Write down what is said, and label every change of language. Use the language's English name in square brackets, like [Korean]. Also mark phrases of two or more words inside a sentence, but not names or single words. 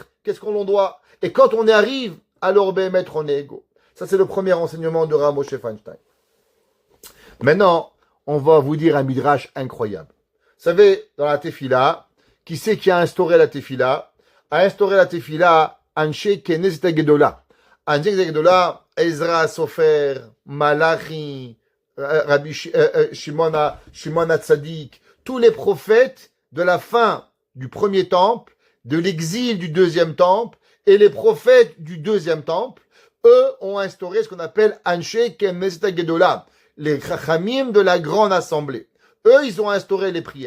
[French] Qu'est-ce qu'on doit? Et quand on y arrive, alors, maître, on est égaux. Ça, c'est le premier enseignement de Rav Moshe Feinstein. Maintenant, on va vous dire un midrash incroyable. Vous savez, dans la tefila, qui c'est qui a instauré la tefila? A instauré la tefila, Anshe Knesset Gedola. Anshe Gedola, Ezra Sofer, Malachi, Rabbi Shimon HaTzadik, tous les prophètes de la fin du premier temple, de l'exil du deuxième temple, et les prophètes du deuxième temple, eux ont instauré ce qu'on appelle Anshe Knesset Gedola, les Chachamim de la grande assemblée. Eux, ils ont instauré les prières.